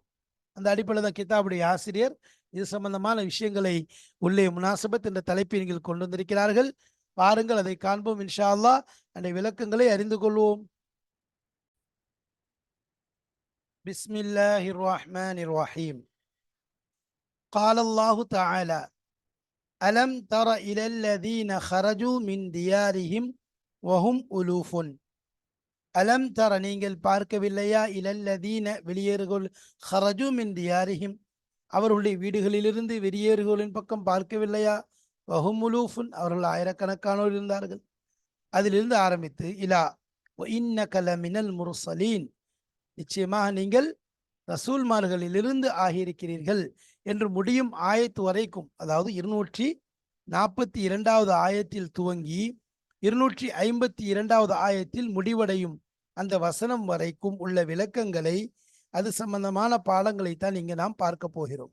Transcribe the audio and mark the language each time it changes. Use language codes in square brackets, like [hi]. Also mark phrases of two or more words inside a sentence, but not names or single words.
[ta] அந்த அடிப்படையில் தான் கிதாபுடைய ஆசிரியர் இது சம்பந்தமான விஷயங்களை உள்ளே முனாசபத் என்ற தலைப்பின் கீழ் கொண்டு வந்திருக்கிறார்கள். பாருங்கள், அதை காண்போம் [ar] إن شاء الله. [ta] அந்த விளக்கங்களை அறிந்து கொள்வோம். [ar] بسم الله الرحمن الرحيم. قال الله تعالى ألم تر إلى الذين خرجوا من ديارهم وهم ألوف. ألم تر [ta] நீங்கள் பார்க்கவில்லையா, இலல்லதீன வெளியேறுகள், [ar] خرجوا من ديارهم [ta] அவர்களுடைய வீடுகளிலிருந்து வெளியேறுகளின் பக்கம் பார்க்கவில்லையா, [ar] وهم ألوف [ta] அவர்கள் ஆயிரக்கணக்கானோர் இருந்தார்கள். அதிலிருந்து ஆரம்பித்து இலா [ar] إنك لمن المرسلين [ta] நிச்சயமாக நீங்கள் ரசூல்மார்களிலிருந்து ஆகியிருக்கிறீர்கள் என்று முடியும் ஆயத்து வரைக்கும், அதாவது 242வது ஆயத்தில் துவங்கி 252வது ஆயத்தில் முடிவடையும் அந்த வசனம் வரைக்கும் உள்ள விளக்கங்களை, அது சம்பந்தமான பாடங்களை தான் இங்கே நாம் பார்க்க போகிறோம்.